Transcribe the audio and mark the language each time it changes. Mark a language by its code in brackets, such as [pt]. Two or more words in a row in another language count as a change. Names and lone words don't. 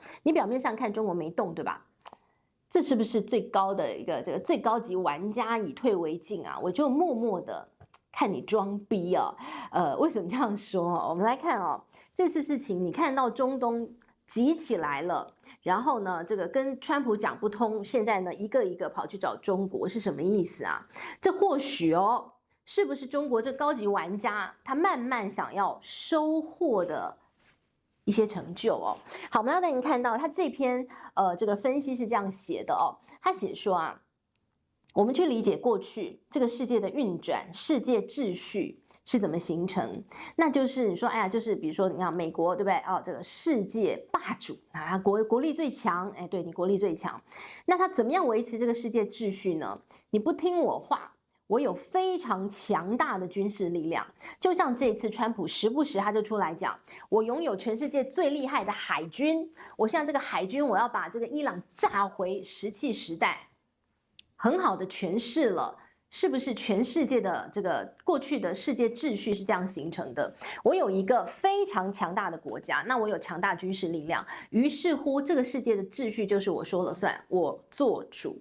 [zh] 你表面上看中國沒動，對吧？這是不是最高的一個這個最高級玩家以退為進啊？我就默默的看你裝逼啊！為什麼這樣說？我們來看哦，這次事情你看到中東急起來了，然後呢，這個跟川普講不通，現在呢一個一個跑去找中國，是什麼意思啊？這或許哦，是不是中國這高級玩家他慢慢想要收穫的一些成就哦？好，我們要帶您看到他這篇這個分析是這樣寫的哦，他寫說啊，我們去理解過去這個世界的運轉，世界秩序是怎麼形成？那就是你說，哎呀，就是比如說你看美國對不對？這個世界霸主啊，國力最強，哎，對，你國力最強，那他怎麼樣維持這個世界秩序呢？你不聽我話，我有非常強大的軍事力量，就像這次川普時不時他就出來講，我擁有全世界最厲害的海軍，我現在這個海軍我要把這個伊朗炸回石器時代，很好的詮釋了是不是全世界的這個過去的世界秩序是這樣形成的。我有一個非常強大的國家，那我有強大軍事力量，於是乎這個世界的秩序就是我說了算，我做主。